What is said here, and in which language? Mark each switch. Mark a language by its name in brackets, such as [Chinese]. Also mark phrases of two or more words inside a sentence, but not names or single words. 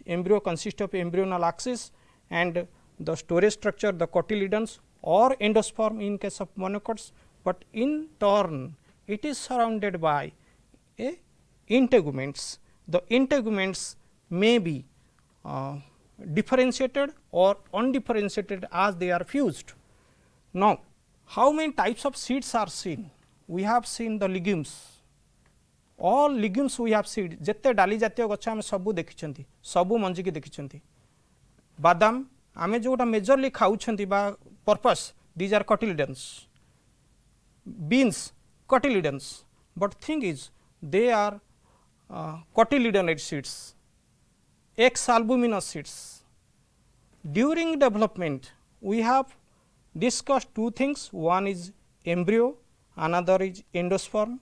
[English] Embryo consists of embryonal axis and the storage structure, the cotyledons or endosperm in case of monocots, but in turn it is surrounded by integuments. The integuments may be differentiated or undifferentiated as they are fused. Now, how many types of seeds are seen? We have seen the legumes. All legumes we have seen. [Odia] ଯେତେ ଡାଲି ଜାତୀୟ ଗଛ ଆମେ ସବୁ ଦେଖିଛନ୍ତି, ସବୁ ମଞ୍ଜି କି ଦେଖିଛନ୍ତି. ବାଦାମ ଆମେ ଯୋଉଟା ମେଜରଲି ଖାଉଛନ୍ତି ବା ପର୍ପସ, [English] these are cotyledons. Beans, cotyledons, but thing is they are cotyledonate seeds, X-albuminous seeds. During development we have discussed two things, one is embryo, another is endosperm.